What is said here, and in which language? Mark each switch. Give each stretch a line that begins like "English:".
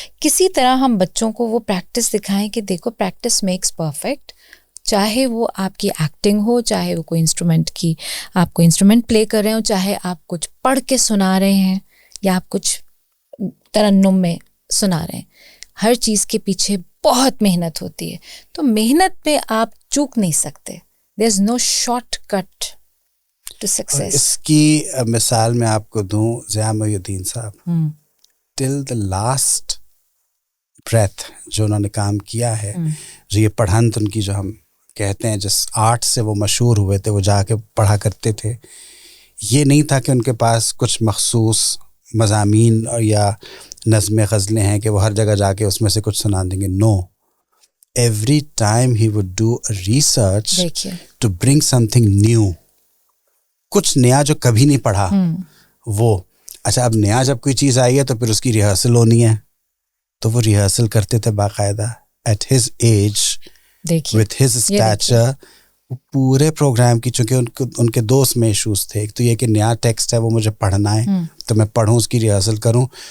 Urdu: کسی طرح ہم بچوں کو وہ پریکٹس دکھائیں کہ دیکھو
English: practice makes perfect,
Urdu: چاہے وہ آپ کی ایکٹنگ ہو, چاہے وہ کوئی انسٹرومنٹ کی آپ کو انسٹرومنٹ پلے کر رہے ہوں, چاہے آپ کچھ پڑھ کے سنا رہے ہیں یا آپ کچھ ترنم میں سنا رہے ہیں, ہر چیز کے پیچھے بہت محنت ہوتی ہے. تو محنت میں آپ چوک نہیں سکتے.
English: There's no shortcut to success.
Urdu: اس کی مثال میں آپ کو دوں, ضیاء محی الدین صاحب
English: till the last breath
Urdu: جو انہوں نے کام کیا ہے, جو یہ پڑھنت ان کی جو ہم کہتے ہیں جس آرٹ سے وہ مشہور ہوئے تھے, وہ جا کے پڑھا کرتے تھے. یہ نہیں تھا کہ ان کے پاس کچھ مخصوص مضامین یا نظمیں غزلیں ہیں کہ وہ ہر جگہ جا کے اس میں سے کچھ سنا دیں گے.
English: no, every time he would do a research to bring something new,
Urdu: کچھ نیا جو کبھی نہیں پڑھا وہ. اچھا, اب نیا جب کوئی چیز آئی ہے تو پھر اس کی ریہرسل ہونی ہے, تو وہ ریہرسل کرتے تھے باقاعدہ
English: at his age with his stature.
Urdu: پورے پروگرام کی, چونکہ ان کے 2 میں ایشوز تھے. ایک تو یہ کہ نیا ٹیکسٹ ہے وہ مجھے پڑھنا ہے تو میں پڑھوں, اس کی ریہرسل کروں.